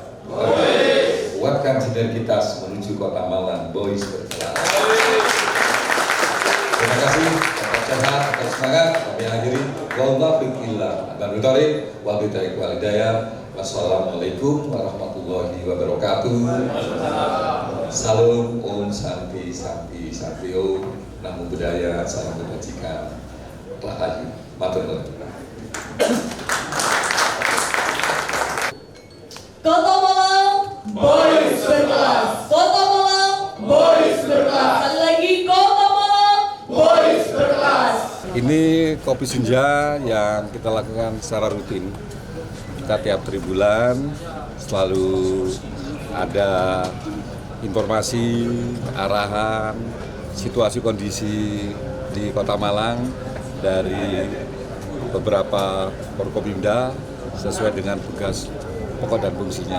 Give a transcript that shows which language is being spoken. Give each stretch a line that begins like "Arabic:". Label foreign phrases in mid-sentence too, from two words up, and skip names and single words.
Indonesian: Kuatkan sinergitas menuju Kota Malang, boys berkelas. Terima kasih, tetap sehat, tetap semangat. Kami akhiri.
Arabic: والسلام عليكم ورحمة الله وبركاته.
Sanskrit: Salam, ॐ शान्तिः शान्तिः शान्तिः ॐ.
Pali: Namo Buddhaya,
Indonesian: salam kebajikan.
Javanese: Rahayu, matur nuwun.
Indonesian: Kota Malang, boys berkelas. Kota Malang, boys berkelas. Sekali lagi, Kota Malang, boys berkelas. Ini kopi senja yang kita lakukan secara rutin. Kita tiap 3 bulan selalu ada informasi, arahan, situasi kondisi di Kota Malang dari beberapa Forkopimda sesuai dengan tugas pokok dan fungsinya.